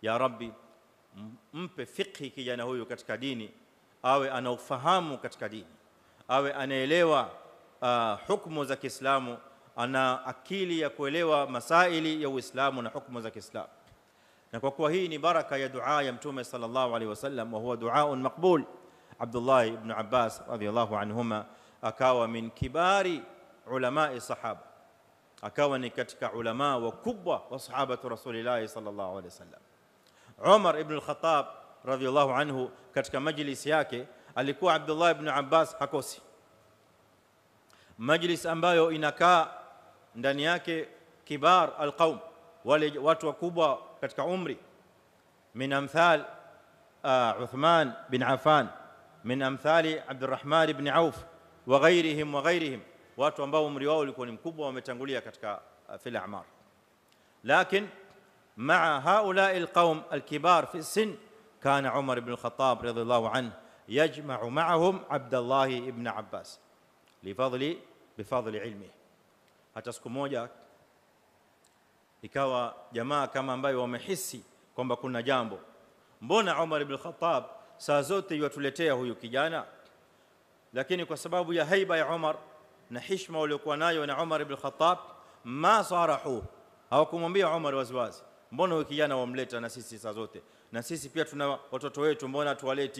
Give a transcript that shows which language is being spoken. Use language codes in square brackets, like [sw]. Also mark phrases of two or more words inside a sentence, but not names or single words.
[ar] يا رب, [sw] mpe fikhi kijana huyu katika dini, awe ana ufahamu katika dini, awe anaelewa hukumu za Kiislamu, ana akili ya kuelewa masaili ya Uislamu na hukumu za Kiislamu. Na kwa kuwa hii ni baraka ya dua ya Mtume [ar] صلى الله عليه وسلم, وهو دعاء مقبول, [sw] Abdullah ibn Abbas [ar] رضي الله عنهما [sw] akawa [ar] من كبار علماء الصحابة, [sw] akawa ni katika ulama wakubwa wa [ar] صحابة رسول الله صلى الله عليه وسلم. [sw] Umar ibn al-Khattab [ar] رضي الله عنه [sw] katika majlis yake alikuwa Abdullah ibn Abbas hakosi, majlis ambayo inakaa ndani yake [ar] كبار القوم, [sw] wale watu wakubwa katika umri, [ar] من أمثال عثمان بن عفان من أمثال عبد الرحمن بن عوف وغيرهم, [sw] watu ambao umri wao ulikuwa ni mkubwa, wametangulia katika [ar] في الأعمار. Lakin مع هؤلاء القوم الكبار في السن كان عمر بن الخطاب رضي الله عنه يجمع معهم عبد الله بن عباس بفضل علمه. [sw] hata siku moja ikawa jamaa kama ambayo wamehisi kwamba kuna jambo, mbona Umar ibn al-Khattab saa zote yuatuletea huyu kijana, lakini kwa sababu ya haiba ya Umar na heshima waliokuwa nayo na Umar ibn al-Khattab [ar] ما صارحوه, [sw] hawakumwambia Umar waziwazi, mbona huyu kijana wamleta na sisi saa zote, na sisi pia tuna watoto wetu, mbona tuwaleti?